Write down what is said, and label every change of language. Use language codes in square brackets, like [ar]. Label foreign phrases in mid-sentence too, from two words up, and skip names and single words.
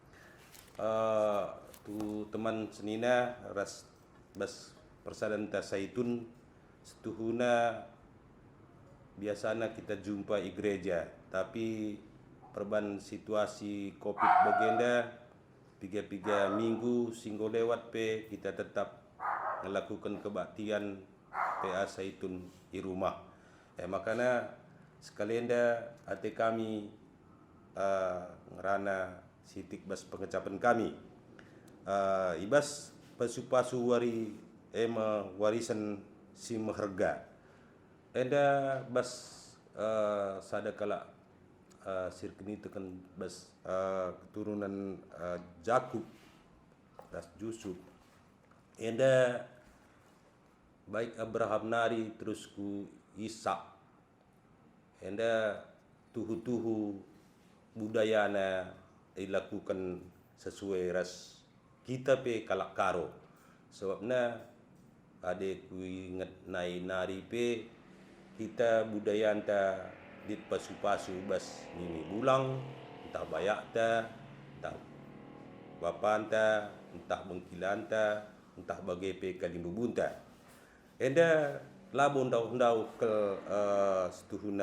[btx] tu teman senina ras bas persadan ta Saitun setuhuna [id] biasanya kita jumpa di gereja tapi [btx] perban situasi Covid bagenda 3 minggu singgo lewat pe [id] kita tetap melakukan kebaktian PA Saitun di rumah. Makanya sekalian dah hati kami [btx] ngerana sitik bas pengecapan kami ibas pasu-pasu wari warisan si meherga enda bas sadakala sirkeni [id] itu kan [btx] bas keturunan Jakub ras Jusuf enda baik Abraham nari terus ku Ishak enda tuhu-tuhu budayana [id] dilakukan sesuai [btx] ras kita pe kalak karo sebabnya ade ku ingat nari pe kita budaya anta dit pasu-pasu bas nini bulang entah bayak ta entah bapanta entah bengkilanta entah bagai pe kalimbubunta enda labon dau ke setuhuna